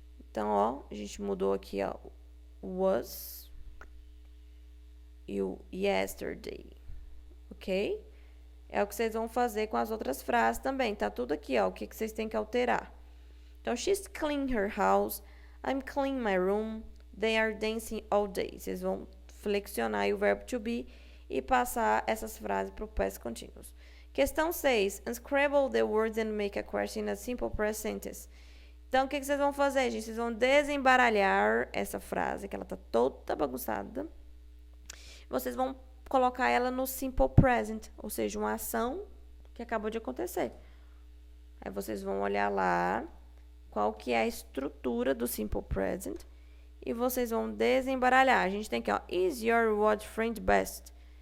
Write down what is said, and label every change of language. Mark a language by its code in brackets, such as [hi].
[pt] Então, ó, a gente mudou aqui, ó, was e o yesterday. Ok? É o que vocês vão fazer com as outras frases também. Tá tudo aqui, ó, o que vocês têm que alterar. [en] Então, she's cleaning her house. I'm cleaning my room. They are dancing all day. [pt] Vocês vão flexionar o verbo to be e passar essas frases para o past continuous. Questão 6. [en] Unscramble the words and make a question in a simple present sentence. [pt] Então, o que vocês vão fazer, gente? Vocês vão desembaralhar essa frase, que ela tá toda bagunçada. Vocês vão colocar ela no simple present, ou seja, uma ação que acabou de acontecer. Aí vocês vão olhar lá qual que é a estrutura do simple present e vocês vão desembaralhar. A gente tem aqui, ó, [en] is your what friend best?